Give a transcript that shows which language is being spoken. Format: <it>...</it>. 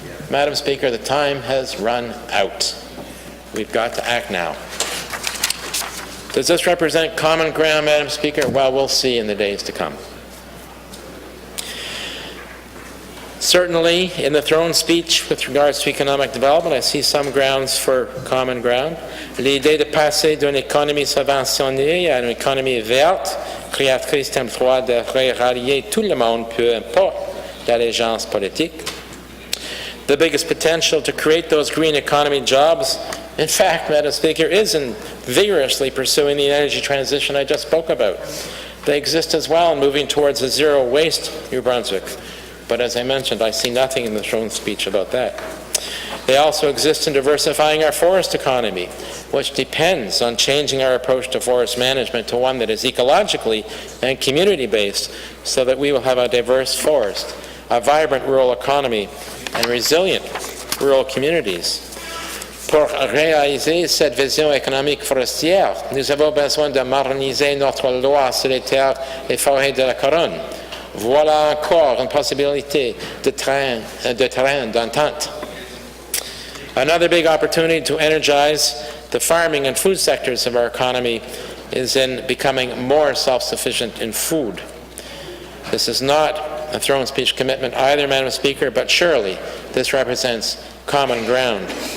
<en>Madam Speaker, the time has run out. We've got to act now. Does this represent common ground, Madam Speaker? Well, we'll see in the days to come. Certainly, in the Throne speech with regards to economic development, I see some grounds for common ground.</en> <fr>L'idée de passer d'une économie subventionnée à une économie verte, créatrice d'emplois, de rallier tout le monde, peu importe l'allégeance politique.</fr> <en>The biggest potential to create those green economy jobs, in fact, Madam Speaker, is in vigorously pursuing the energy transition I just spoke about. They exist as well in moving towards a zero-waste New Brunswick. But as I mentioned, I see nothing in the Throne speech about that. They also exist in diversifying our forest economy, which depends on changing our approach to forest management to one that is ecologically and community-based, so that we will have a diverse forest, a vibrant rural economy, and resilient rural communities.</en> <fr>Pour réaliser cette vision économique forestière, nous avons besoin de moderniser notre loi sur les terres et forêts de la Couronne. Voilà encore une possibilité de terrain d'entente.</fr> <en>Another big opportunity to energize the farming and food sectors of our economy is in becoming more self-sufficient in food. This is not a Throne speech commitment either, Madam Speaker, but surely this represents common ground.</en>